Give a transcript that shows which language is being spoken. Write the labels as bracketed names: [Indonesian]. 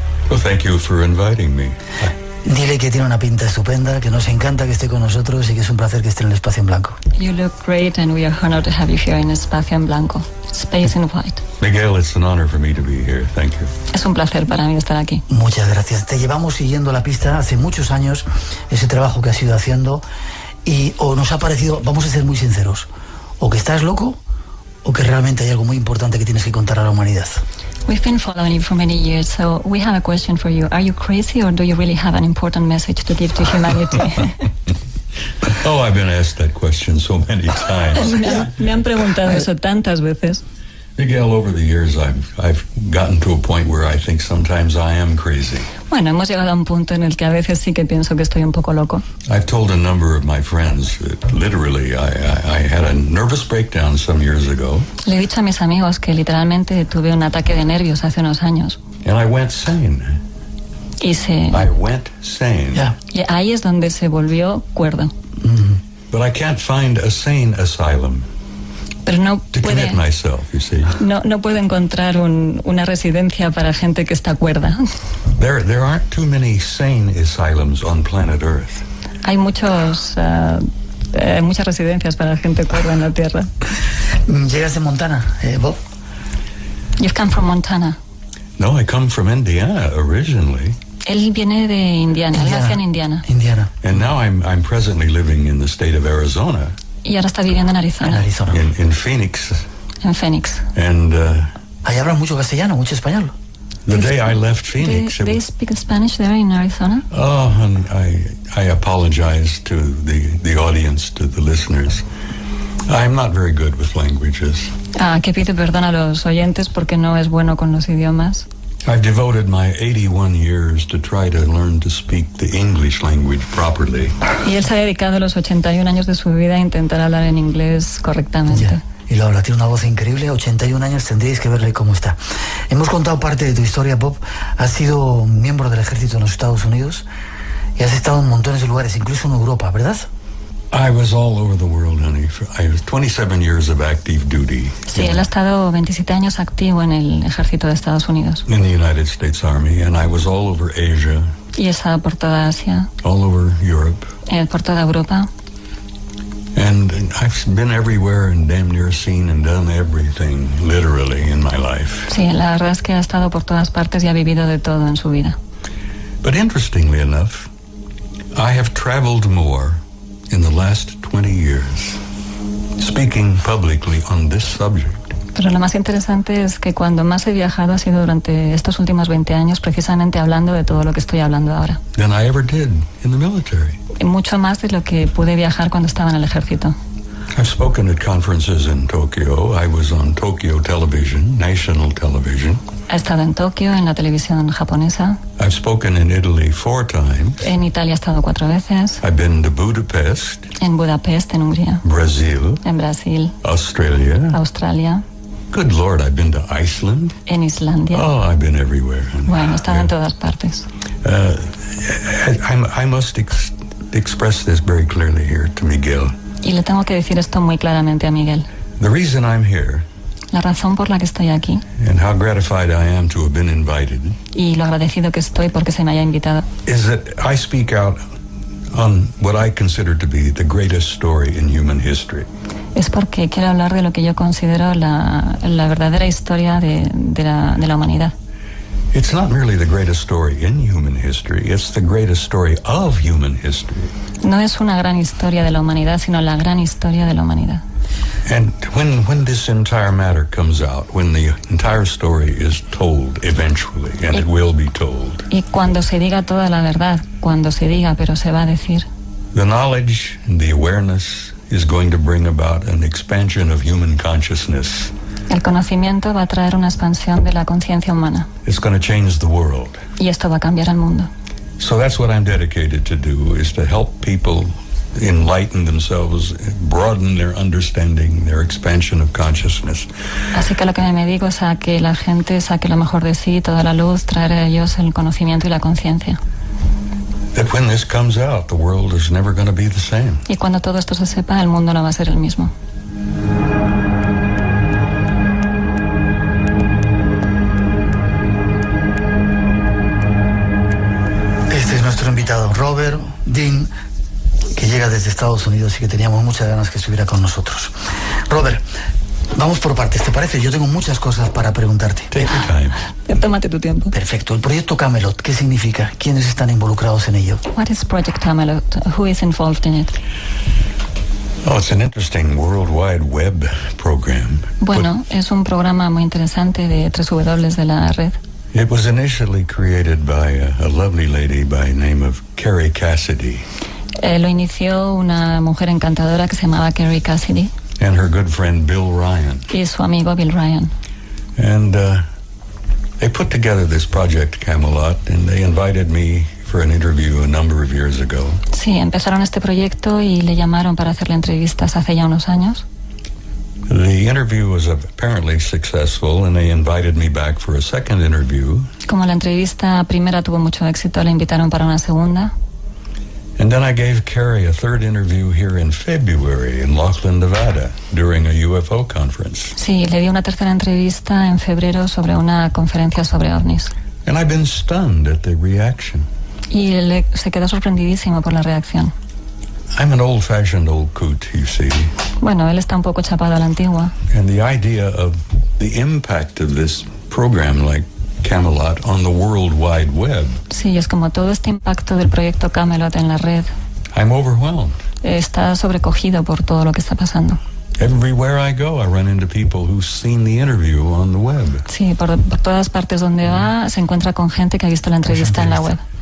[English] Well, thank you for inviting me. [Spanish] Dile que tiene una pinta estupenda, que nos encanta que esté con nosotros y que es un placer que esté en el Espacio en Blanco. [English] You look great and we are honored to have you here in Espacio en Blanco, Space in White. Miguel, it's an honor for me to be here. Thank you. [Spanish] Es un placer para mí estar aquí. Muchas gracias. Te llevamos siguiendo la pista hace muchos años, ese trabajo que has ido haciendo, y o nos ha parecido, vamos a ser muy sinceros, o que estás loco o que realmente hay algo muy importante que tienes que contar a la humanidad. [English] We've been following you for many years, so we have a question for you. Are you crazy or do you really have an important message to give to humanity? Oh, I've been asked that question so many times. [Spanish] Me han preguntado eso tantas veces. [English] Miguel, over the years, I've gotten to a point where I think sometimes I am crazy. [Spanish] Bueno, hemos llegado a un punto en el que a veces sí que pienso que estoy un poco loco. [English] I've told a number of my friends that literally I had a nervous breakdown some years ago. [Spanish] Le he dicho a mis amigos que literalmente tuve un ataque de nervios hace unos años. [English] And I went sane. I went sane. Yeah. [Spanish] Y ahí es donde se volvió cuerdo. [English] But I can't find a sane asylum [Spanish] Pero no [English] to commit myself, you see. [Spanish] No puedo encontrar una residencia para gente que está cuerda. [English] There aren't too many sane asylums on planet Earth. [Spanish] Hay muchas residencias para gente cuerda en la Tierra. ¿Llegas de Montana, Bob? [English] You've come from Montana. No, I come from Indiana originally. [Spanish] Él viene de Indiana, él nació en Indiana. Indiana. [English] And now I'm presently living in the state of Arizona. [Spanish] Y ahora está viviendo en En Arizona, Arizona. [English] In Phoenix. [Spanish] en Phoenix. [English] And [Spanish] Ahí hablan mucho castellano, mucho español. [English] the day I left Phoenix, They speak Spanish there in Arizona? oh, and I apologize to the audience, to the listeners. I'm not very good with languages. [Spanish] Que pide perdón a los oyentes porque no es bueno con los idiomas. [English] I've devoted my 81 years to try to learn to speak the English language properly. [Spanish] Y él se ha dedicado los 81 años de su vida a intentar hablar en inglés correctamente. Ya. Y lo habla, tiene una voz increíble, 81 años, tendréis que verle cómo está. Hemos contado parte de tu historia, Bob. Has sido miembro del ejército en los Estados Unidos y has estado en montones de lugares, incluso en Europa, ¿verdad? [English] I was all over the world, honey. I was 27 years of active duty. [Spanish] Sí, él ha estado 27 años activo en el ejército de Estados Unidos. [English] In the United States Army, and I was all over Asia, [Spanish] Y ha estado por toda Asia, [English] all over Europe, [Spanish] por toda Europa. [English] and I've been everywhere and damn near seen and done everything, literally, in my life. [Spanish] Sí, la verdad es que ha estado por todas partes y ha vivido de todo en su vida. [English] But interestingly enough, I have traveled more in the last 20 years, speaking publicly on this subject. [Spanish] Pero lo más interesante es que cuando más he viajado ha sido durante estos últimos 20 años, precisamente hablando de todo lo que estoy hablando ahora. [English] Than I ever did in the military. [Spanish] Y mucho más de lo que pude viajar cuando estaba en el ejército. [English] I've spoken at conferences in Tokyo. I was on Tokyo television, national television. [Spanish] He estado en Tokio, en la televisión japonesa. [English] I've spoken in Italy 4 times. [Spanish] En Italia he estado 4 veces. [English] I've been to Budapest, [Spanish] En Budapest, en Hungría. [English] Brazil, [Spanish] En Brasil, [English] Australia. [Spanish] Australia. [English] Good Lord, I've been to Iceland. [Spanish] En Islandia. [English] Oh, I've been everywhere. [Spanish] Bueno, he estado en todas partes. [English] I must express this very clearly here to Miguel. [Spanish] Y le tengo que decir esto muy claramente a Miguel. [English] The reason I'm here, [Spanish] La razón por la que estoy aquí [English] and how gratified I am to have been invited, [Spanish] y lo agradecido que estoy porque se me haya invitado [English] is that I speak out on what I consider to be the greatest story in human history. [Spanish] es porque quiero hablar de lo que yo considero la verdadera historia de la humanidad. [English] It's not merely the greatest story in human history, it's the greatest story of human history. [Spanish] No es una gran historia de la humanidad, sino la gran historia de la humanidad. [English] And when this entire matter comes out, when the entire story is told eventually, and it will be told, [Spanish] Y cuando se diga toda la verdad, cuando se diga, pero se va a decir, [English] the knowledge and the awareness is going to bring about an expansion of human consciousness. [Spanish] el conocimiento va a traer una expansión de la conciencia humana. [English] It's going to change the world. [Spanish] Y esto va a cambiar el mundo. [English] So that's what I'm dedicated to do, is to help people enlighten themselves, broaden their understanding, their expansion of consciousness. [Spanish] Así que lo que me dedico es a que la gente saque lo mejor de sí, toda la luz, traer a ellos el conocimiento y la conciencia. [English] That when this comes out, the world is never going to be the same. [Spanish] Y cuando todo esto se sepa, el mundo no va a ser el mismo. Este es nuestro invitado joven que llega desde Estados Unidos y que teníamos muchas ganas que estuviera con nosotros. Robert, vamos por partes, ¿te parece? Yo tengo muchas cosas para preguntarte. [English] Take your time. [Spanish] Tómate tu tiempo. Perfecto. El proyecto Camelot, ¿qué significa? ¿Quiénes están involucrados en ello? [English] What is Project Camelot? Who is involved in it? Oh, it's an interesting World Wide Web program. [Spanish] Bueno, es un programa muy interesante de 3W de la red. [English] It was initially created by a lovely lady by the name of Carrie Cassidy. [Spanish] Lo inició una mujer encantadora que se llamaba Carrie Cassidy. [English] And her good friend Bill Ryan. [Spanish] Y su amigo Bill Ryan. [English] And they put together this project Camelot, and they invited me for an interview a number of years ago. [Spanish] Sí, empezaron este proyecto y le llamaron para hacerle entrevistas hace ya unos años. [English] The interview was apparently successful, and they invited me back for a second interview. [Spanish] Como la entrevista primera tuvo mucho éxito, le invitaron para una segunda. [English] And then I gave Carrie a third interview here in February in Laughlin, Nevada, during a UFO conference. [Spanish] Sí, le di una tercera entrevista en febrero sobre una conferencia sobre ovnis. [English] And I've been stunned at the reaction. [Spanish] Y se quedó sorprendidísimo por la reacción. [English] I'm an old-fashioned old coot, you see. [Spanish] Bueno, él está un poco chapado a la antigua. [English] And the idea of the impact of this program like Camelot on the World Wide Web. [Spanish] Sí, es como todo este impacto del proyecto Camelot en la red. [English] I'm overwhelmed. [Spanish] Está sobrecogido por todo lo que está pasando. [English] Everywhere I go, I run into people who've seen the interview on the web. [Spanish] Sí, por todas partes donde va se encuentra con gente que ha visto la entrevista en la web.